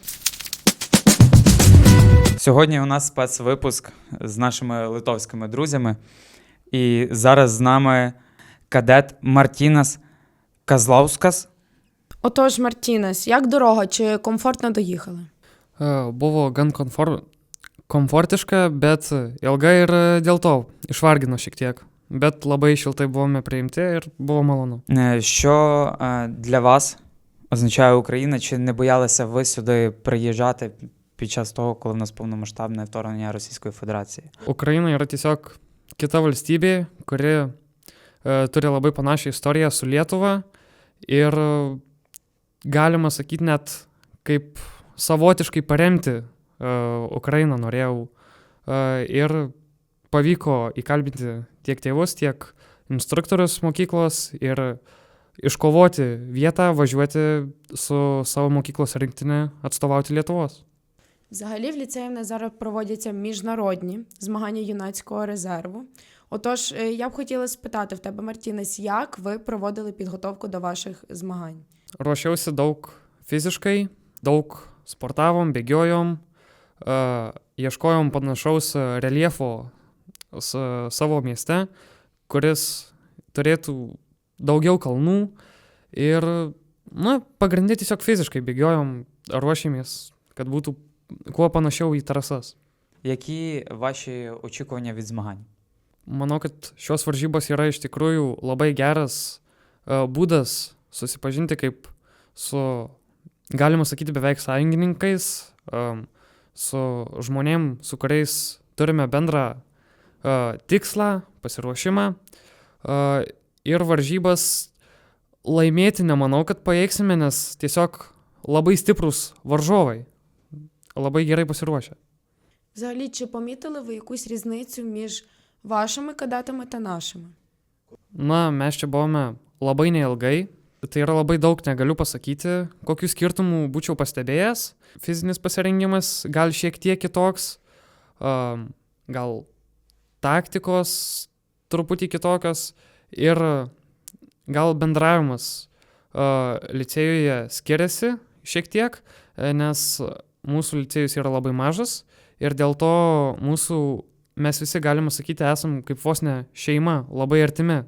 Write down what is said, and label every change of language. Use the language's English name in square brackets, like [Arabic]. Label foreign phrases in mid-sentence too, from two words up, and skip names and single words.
[Ukrainian] Сьогодні у нас спецвипуск з нашими литовськими друзями. І зараз з нами кадет Мартінас Казлаускас. Отож, Мартінес, як дорога, чи комфортно доїхали? [Lithuanian] Buvo gan komfortiška, bet ilga ir dėl to išvargino šiek tiek. Bet labai šiltai buvome priimti ir buvo malonu. [Ukrainian] Що для вас означає Україна? Чи не боялися ви сюди приїжджати під час того, коли в нас повномасштабне вторгнення Російської Федерації? [Lithuanian] Ukraina yra tiesiog kita valstybė, kuri turi labai panašią istoriją su Lietuva ir galima sakyti net kaip savotiškai paremti Ukrainą norėjau ir pavyko įkalbinti tiek tėvus, tiek instruktorius mokyklos ir iškovoti vietą, važiuoti su savo mokyklos rinktine atstovauti Lietuvos. [Ukrainian] Взагалі в ліцеї в нас зараз проводяться міжнародні змагання юнацького резерву. Отож, я б хотіла спитати в тебе, Мартінес, як ви проводили підготовку до ваших змагань? [Lithuanian] Ruošiausi daug fiziškai, daug sportavom, bėgiojom, ieškojom panašaus reljefo savo mieste, kuris turėtų daugiau kalnų ir, pagrindė tiesiog fiziškai bėgiojom, ruošėmės, kad būtų kuo panašiau į trasas. [Ukrainian] Які ваші очікування від змагань? [Lithuanian] Manau, kad šios varžybos yra iš tikrųjų labai geras būdas susipažinti kaip su, galima sakyti, beveik sąjungininkais, su žmonėm, su kuriais turime bendrą tikslą, pasiruošimą ir varžybas laimėti nemanau, kad pajėgsime, nes tiesiog labai stiprus varžovai, labai gerai pasiruošę. [Ukrainian] Взагалі, чи помітили ви якусь різницю між вашими кадетами та нашими? [Lithuanian] Mes čia buvome labai neilgai, tai yra labai daug negaliu pasakyti, kokių skirtumų būčiau pastebėjęs. Fizinis pasirengimas gal šiek tiek kitoks, gal taktikos truputį kitokios ir gal bendravimas licėjuje skiriasi šiek tiek, nes mūsų licėjus yra labai mažas ir dėl to mes visi, galima sakyti, esam kaip vos ne šeima, labai artimi.